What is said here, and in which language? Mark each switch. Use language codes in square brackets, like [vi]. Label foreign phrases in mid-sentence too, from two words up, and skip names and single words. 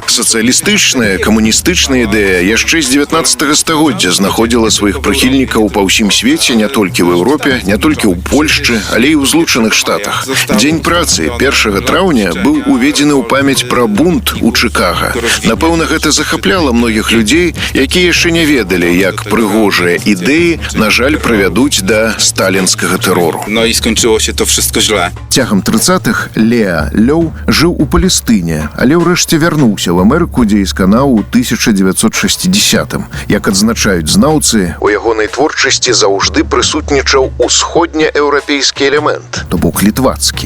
[be] Сацыялістычная, камуністычная ідэя яшчэ з 19 стагоддзя знаходзіла сваіх прыхільнікаў па ўсім свеце, не толькі ў Еўропе, не толькі ў Польшчы, але і ў Злучаных Штатах. Дзень працы 1 траўня быў уведзены ў памяць пра бунт у Чыкага. Напэўна, гэта захапляла многіх людзей, якія яшчэ не ведалі, як прыгожыя ідэі, на жаль, прывядуць да сталінскага тэрору. [pl] No i skończyło się to wszystko źle. [be] Цягам 30-х Леа Лёў жыў у Палестыне, але ўрэшце вярнуўся ў Амерыку, дзе і сканаў у 1960-м. Як адзначаюць знаўцы, У ягонай творчасці заўжды прысутнічаў усходнееўрапейскі элемент. то бок літвацкі.